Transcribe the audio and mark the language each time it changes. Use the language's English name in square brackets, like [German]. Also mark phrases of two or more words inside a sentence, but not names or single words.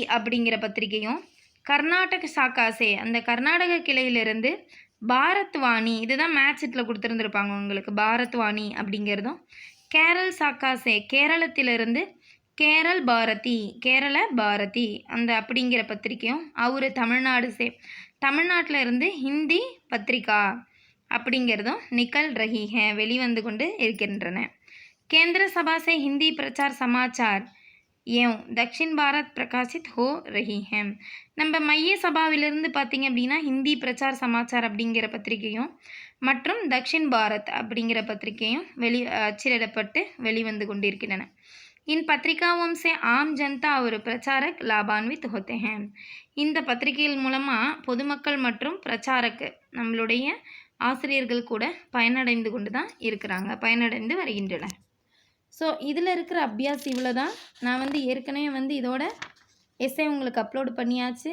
[Tamil] அப்படிங்கிற பத்திரிகையும், [Hindi] कर्नाटक शाखा से [Tamil] அந்த கர்நாடக கிளையிலிருந்து பாரத்வாணி, இதுதான் மேட்சிட்டில் கொடுத்துருந்துருப்பாங்க உங்களுக்கு, பாரத்வாணி அப்படிங்கிறதும், [Hindi] केरल शाखा से [Tamil] கேரளத்திலிருந்து கேரள பாரதி அந்த அப்படிங்கிற பத்திரிக்கையும், அவர் தமிழ்நாட்டில் இருந்து ஹிந்தி பத்திரிகா அப்படிங்கிறதும் [Hindi] निकल रही है [Tamil] வெளிவந்து கொண்டு இருக்கின்றன. [Hindi] केंद्र सभा से हिंदी प्रचार समाचार एवं दक्षिण भारत प्रकाशित हो रही है. [Tamil] நம்ம மைய சபாவிலிருந்து பார்த்தீங்க அப்படின்னா ஹிந்தி பிரச்சார் சமாச்சார் அப்படிங்கிற பத்திரிகையும் மற்றும் தக்ஷின் பாரத் அப்படிங்கிற பத்திரிகையும் அச்சிடப்பட்டு வெளிவந்து கொண்டிருக்கின்றன. [Hindi] इन पत्रिकाओं से आम जनता और प्रचारक लाभान्वित होते हैं. [Tamil] இந்த பத்திரிகைகள் மூலமாக பொதுமக்கள் மற்றும் பிரச்சாரக்கு நம்மளுடைய ஆசிரியர்கள் கூட பயனடைந்து கொண்டு தான் இருக்கிறாங்க, பயனடைந்து வருகின்றனர். ஸோ இதில் இருக்கிற அபியாஸ் இவ்வளோ தான். நான் ஏற்கனவே இதோட எஸ்ஸே உங்களுக்கு அப்லோடு பண்ணியாச்சு.